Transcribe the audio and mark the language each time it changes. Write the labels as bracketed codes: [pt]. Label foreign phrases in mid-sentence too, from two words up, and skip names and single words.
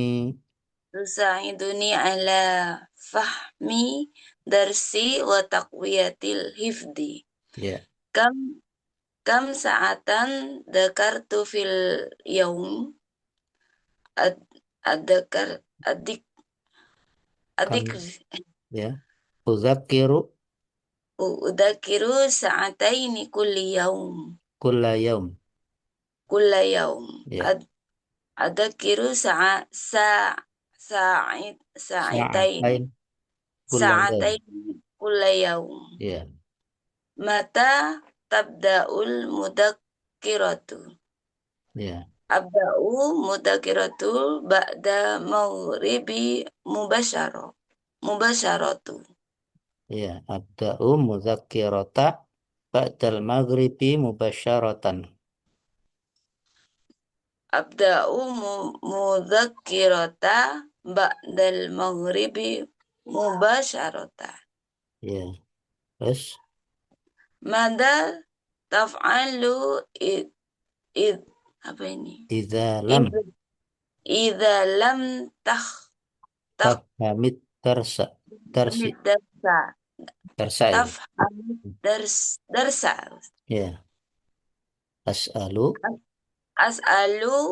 [ar] تساعدني على فهم الدرس وتقوية الحفظ. Ya, كم كم ساعة ذاكرت في اليوم أذاكر adik Kam adik ya. Udzakiru أذاكر ساعتين كل يوم. yaum Ya. أذاكر ساعتين ساعتين كل يوم. كل يوم. Ya. متى تبدأ المذاكرة. Ya. أبدأ المذاكرة بعد المغرب مباشرة. Ya. أبدأ المذاكرة بعد المغرب مباشرة. أبدأ المذاكرة بعد المغرب مباشرة. [id] Ya. Terus [ar] ماذا تفعل إذ [id] apa ini? [ar] إذا لم إذا لم تفهم الدرس الدرس darsa darsa ya. تفهم الدرس. Ya. As'alu As'alu